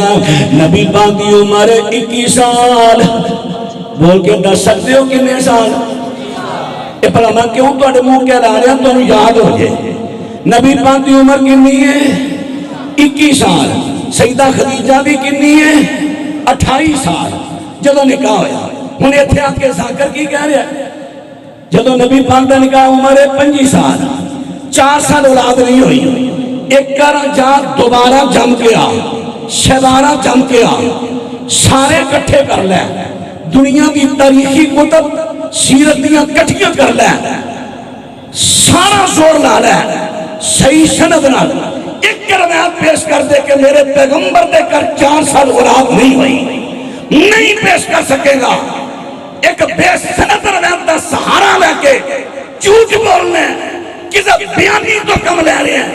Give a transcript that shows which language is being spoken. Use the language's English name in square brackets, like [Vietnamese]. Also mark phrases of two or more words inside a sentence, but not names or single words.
[Punjabi] نبی پاک دی عمر 21 سال. بول کے دس سکتے ہو کتنے سال؟ اے پھلا میں کیوں تواڈے منہ کہہ رہا ہوں تو یاد ہو جائے. نبی پاک دی عمر کتنی ہے؟ 21 سال. سیدہ خدیجہ بھی کتنی ہے؟ 28 سال جدو نکاح ہویا. ہن ایتھے آ کے ذاکر کی کہہ رہا ہے جدو نبی پاک دا نکاح عمر ہے 25 سال. 4 سال اولاد نہیں ہوئی. ایک کر جا دوبارہ جم کے آ، شہدارہ جم کے آ، سارے کٹھے کر لے. دنیا کی تاریخی کتب سیرت دیاں کٹھیاں کر لے، سارا زور لا لے صحیح سند نال ایک روایت پیش کر دے کہ میرے پیغمبر دے کر 4 سال اولاد نہیں ہوئی. نہیں پیش کر سکے گا. ایک بے سند روایت دا سہارا لے کے جھوٹ بولنے کسی بیانی تو کم لے رہے ہیں.